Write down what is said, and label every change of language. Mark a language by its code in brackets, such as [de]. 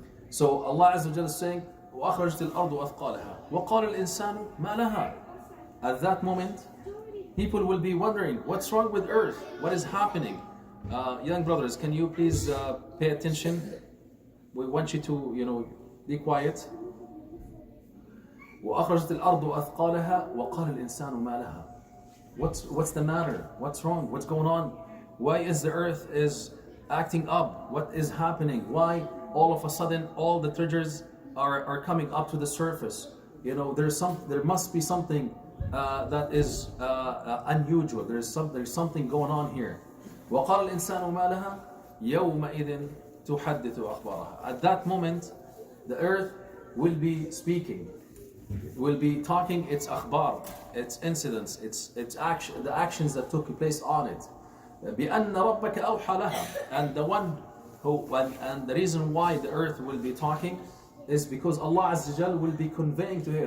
[en] So Allah Azza wa Jalla is saying, [ar] وَأَخْرَجَتِ الْأَرْضُ أَثْقَالَهَا وَقَالَ الْإِنسَانُ مَا لَهَا. [en] At that moment, people will be wondering, what's wrong with earth? What is happening? Young brothers, can you please pay attention? We want you to, be quiet. [ar] وأخرجت الأرض أثقالها وقال الإنسان ما لها. [en] What's the matter? What's wrong? What's going on? Why is the earth is acting up? What is happening? Why all of a sudden all the treasures are coming up to the surface? You know, there must be something that is unusual. There's something going on here. [ar] وقال الإنسان ما لها يومئذ تحدث أخبارها. [en] At that moment, the earth will be speaking, will be talking its akhbar, its incidents, its action, the actions that took place on it. [ar] بأن ربك أوحى لها. [en] And the one who, and the reason why the earth will be talking is because Allah Azza wa Jal will be conveying to her.